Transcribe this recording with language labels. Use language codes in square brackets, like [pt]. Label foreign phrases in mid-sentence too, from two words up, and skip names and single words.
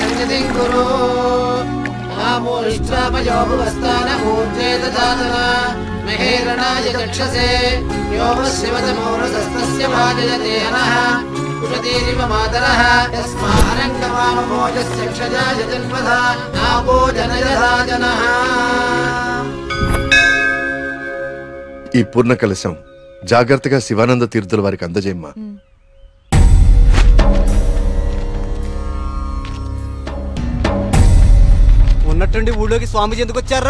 [sa] गतिं कुरु आमूलिष्ट्रापयो भुवस्तान ऊर्जेदधातन महेरणाय चक्षसे यो शिवतमौरसस्तस्य भाजयते हनः कुशतीरिव मातरः यस्मारङ्गवामभोजस्य क्षजाय जन्मधा आपो जनयराजनः। [te] ఈ పూర్ణ కలశం జాగ్రత్తగా శివానంద తీర్థుల వారికి అందజేయమ్మా. ఉన్నట్టుండి ఊళ్ళోకి స్వామీజీ ఎందుకు వచ్చారా?